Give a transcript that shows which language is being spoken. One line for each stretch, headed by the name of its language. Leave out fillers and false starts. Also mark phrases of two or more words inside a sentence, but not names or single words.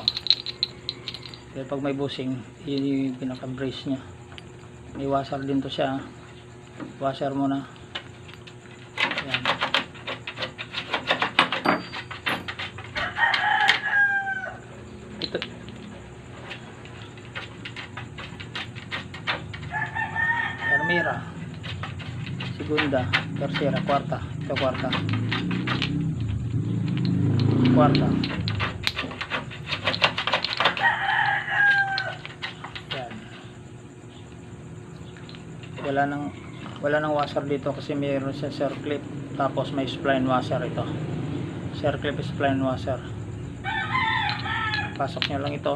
Filipino: Pero pag may busing, yun yung pinaka-brace nya. May washer din to siya. Washer muna. Ayan. Ito.
Spanish: Primera, segunda, tercera, cuarta.
Filipino: Ito cuarta. Cuarta. Yan. Wala nang washer dito kasi mayroon siya circlip, tapos may
English: spline washer
Filipino: ito.
English: Circlip, spline washer.
Filipino: Pasok nyo lang ito.